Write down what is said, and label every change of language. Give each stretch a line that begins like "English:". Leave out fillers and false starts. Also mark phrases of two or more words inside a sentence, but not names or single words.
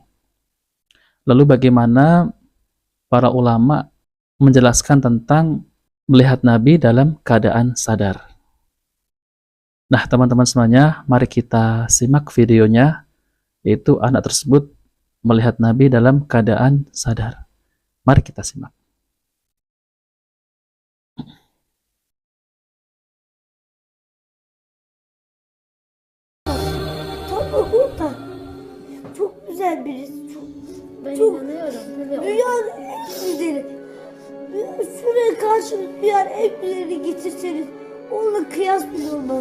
Indonesian: Lalu bagaimana para ulama menjelaskan tentang melihat Nabi dalam keadaan sadar? Nah, teman-teman semuanya, mari kita simak videonya, yaitu anak tersebut melihat Nabi dalam keadaan sadar. Mari kita simak.
Turkish: Tatlı kurtar. Çok güzel birisi. Ben Çok- inanıyorum. Tabii Dünyanın en güzeli. Şuraya karşı dünyanın en güzelini getirseniz onunla kıyas bile olmaz.